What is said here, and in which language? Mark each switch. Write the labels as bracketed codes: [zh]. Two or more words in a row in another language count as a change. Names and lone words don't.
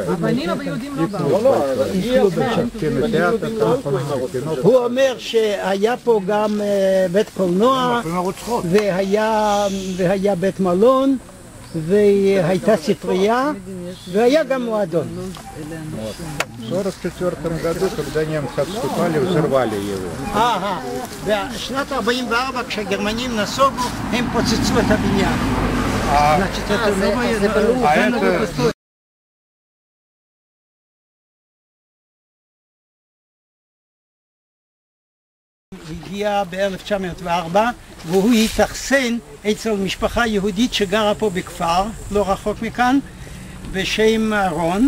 [he] הבנים הביהודים לא באו. הוא אומר שהיה פה גם בית קולנוע, והיה בית מלון, והייתה ספרייה, והיה גם מועדון. [ru] В 1944 году, когда немцы отступали, взорвали его. [he] בשנת 44, כשהגרמנים נסוגו, הם פוצצו את הבניין. זה בלוב. הגיע ב-1904, והוא התאכסן אצל משפחה יהודית שגרה פה בכפר, לא רחוק מכאן, בשם אהרון.